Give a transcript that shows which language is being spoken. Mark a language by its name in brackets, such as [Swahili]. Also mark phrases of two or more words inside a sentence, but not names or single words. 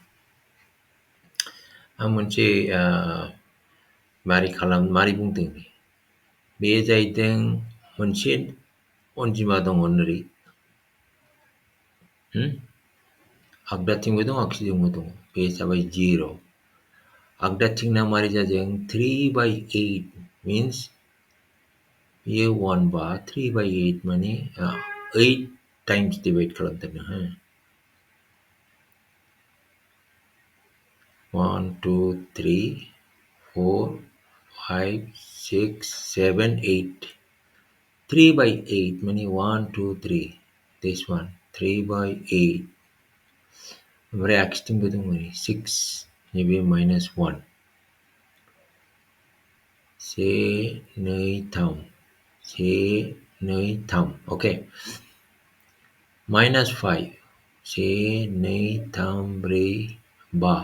[Bodo] आं मोनसे मारै बुंदों. बेयो जाहैदों मोनसे अनजिमा दङ ओरै. आगदाथिंबो दं आगसिथिंबो दङ. बे जाबाय 0. आगदाथिंना मारै जादों [English] 3 by 8 means [Bodo] बेयो 1 बा 3 by 8 माने [English] 8 times divide [Bodo] खालामदों. 1, 2, 3, 4, 5, 6, 7, 8. 3 by 8 माने 1, 2, 3. [English] This one 3 by 8. [Bodo] ओमफ्राय आगसिथिंबो दङ 6. नैबे minus 1. 1, 2, 3. 1, 2, 3. Okay. minus 5. 1, 2, 3, 4, 5.